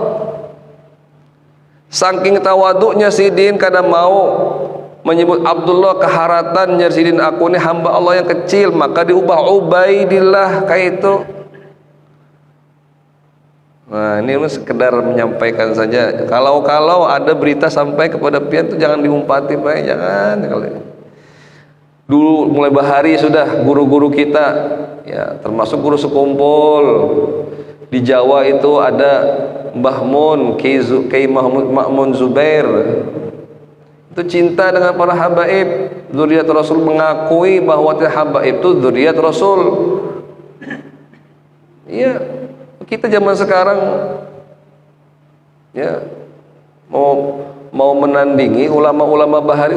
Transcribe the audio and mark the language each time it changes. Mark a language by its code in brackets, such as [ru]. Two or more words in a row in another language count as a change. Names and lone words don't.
[bjn] Saking tawaduknya Sidin, kadang mau menyebut Abdullah, keharatannya Sidin, aku ini hamba Allah yang kecil, maka diubah Ubaidillah kayak itu. [id] Nah, ini sekedar menyampaikan saja. [bjn] Kalau ada berita sampai kepada pian itu jangan diumpati, Pak, jangan. Dulu mulai bahari sudah guru-guru kita, ya termasuk guru sekumpul di Jawa itu ada Mbah Mun, Kiai Ma'mun Zubair. [id] Itu cinta dengan para habaib. Zuriat Rasul mengakui bahwa habaib itu zuriat Rasul. Iya. Kita zaman sekarang ya mau menandingi ulama-ulama bahari.